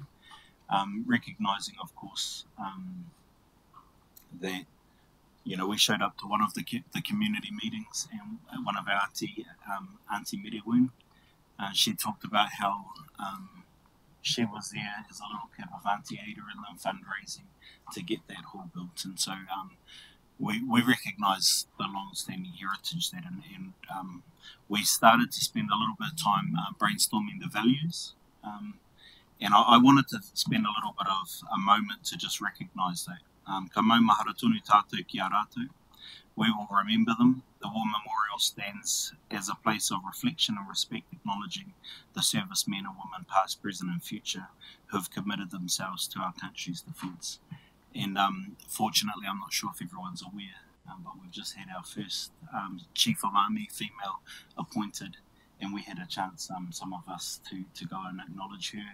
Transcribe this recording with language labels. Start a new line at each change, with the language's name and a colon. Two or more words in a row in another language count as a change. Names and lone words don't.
English: Recognising, of course, that we showed up to one of the community meetings, and one of our Auntie Miriwun, she talked about how she was there as a little kid with Auntie Ada and them fundraising to get that hall built. And so we recognise the long-standing heritage there, and we started to spend a little bit of time brainstorming the values. And I wanted to spend a little bit of a moment to just recognise that.
Māori: Ka mau mahara tonu tātou ki a rātou.
English: We will remember them. The War Memorial stands as a place of reflection and respect, acknowledging the servicemen and women, past, present and future, who have committed themselves to our country's defence. And fortunately, I'm not sure if everyone's aware, but we've just had our first Chief of Army female appointed, and we had a chance, some of us, to go and acknowledge her.